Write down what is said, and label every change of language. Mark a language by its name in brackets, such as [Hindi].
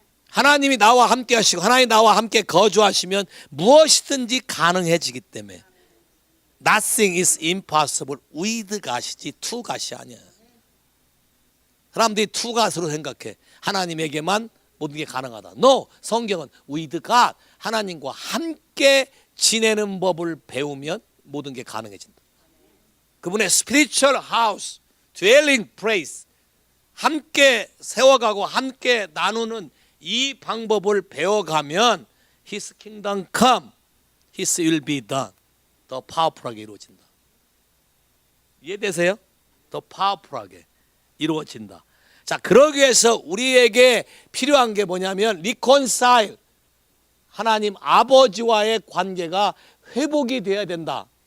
[Korean] 하나님이 나와 함께 하시고 하나님이 나와 함께 거주하시면 무엇이든지 가능해지기 때문에 [English] Nothing is impossible with God [Korean] 이지 to God이 아니야. 사람들이 to God으로 생각해. 하나님에게만 모든 게 가능하다. No, 성경은 [English] with God, [Korean] 하나님과 함께 지내는 법을 배우면 모든 게 가능해진다. 그분의 spiritual house, dwelling place, 함께 세워가고 함께 나누는 이 방법을 배워가면 [English] His kingdom come, His will be done. [Korean] 더 파워풀하게 이루어진다. 이해되세요? 더 파워풀하게 이루어진다. 자, 그러기 위해서 우리에게 필요한 게 뭐냐면 reconcile, 하나님 아버지와의 관계가 회복이 되어야 된다.